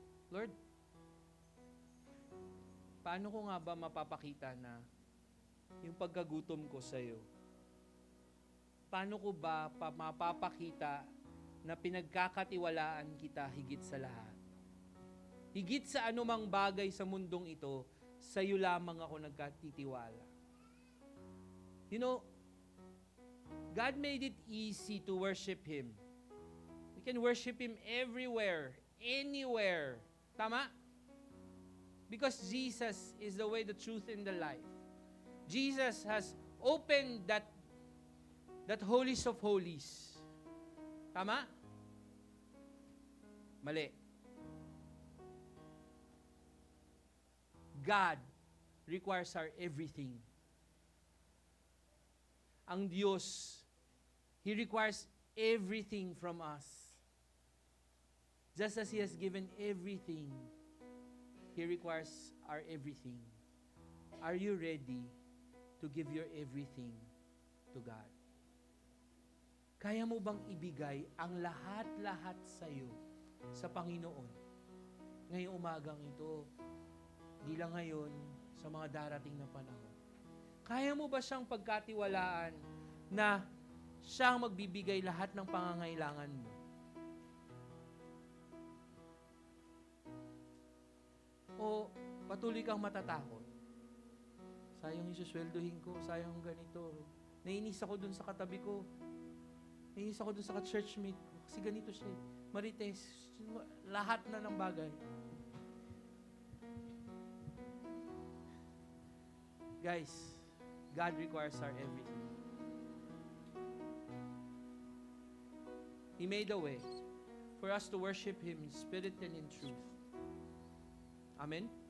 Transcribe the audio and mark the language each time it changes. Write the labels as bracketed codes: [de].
[tl] Lord, paano ko nga ba mapapakita na yung pagkagutom ko sa iyo? Paano ko ba mapapakita na pinagkakatiwalaan kita higit sa lahat? Higit sa anumang bagay sa mundong ito, sa iyo lamang ako nagkatitiwala. [en] You know, God made it easy to worship Him. We can worship Him everywhere, anywhere. Tama? Because Jesus is the way, the truth, and the life. Jesus has opened that holies of holies. Tama? [tl] Mali. [en] God requires our everything. Ang Diyos, He requires everything from us. Just as He has given everything, He requires our everything. Are you ready to give your everything to God? [tl] Kaya mo bang ibigay ang lahat-lahat sa iyo sa Panginoon ngayong umagang ito? Di lang ngayon, sa mga darating na panahon. Kaya mo ba siyang pagkatiwalaan na siyang magbibigay lahat ng pangangailangan mo? O patuloy kang matatakot? Sayang yung susweldohin ko, sayang ganito. Nainis ako dun sa katabi ko. Nainis ako dun sa ka-churchmate ko. Kasi ganito siya. Marites, lahat na ng bagay. [en] Guys, God requires our everything. He made a way for us to worship Him in spirit and in truth. Amen?